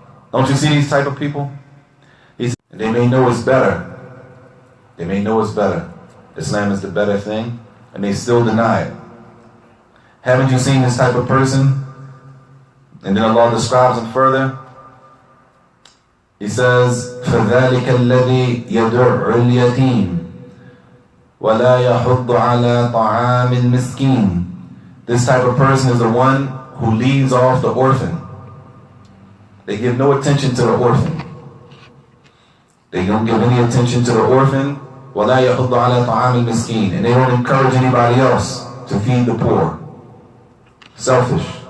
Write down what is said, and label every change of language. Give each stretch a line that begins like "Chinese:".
English: Don't you see these type of people? They may know it's better. They may know it's better. Islam is the better thing, and they still deny it. Haven't you seen this type of person? And then Allah describes him further. He says,
Arabic: فَذَلِكَ الَّذِي يَدُعُّ الْيَتِيمِ وَلَا يَحُضُّ عَلَى طَعَامِ الْمِسْكِينِ.
English: This type of person is the one who leaves off the orphan. They give no attention to the orphan. They don't give any attention to the orphan.
Arabic: وَلَا يَحُضُّ عَلَى طَعَامِ الْمِسْكِينِ.
English: And they don't encourage anybody else to feed the poor. Selfish.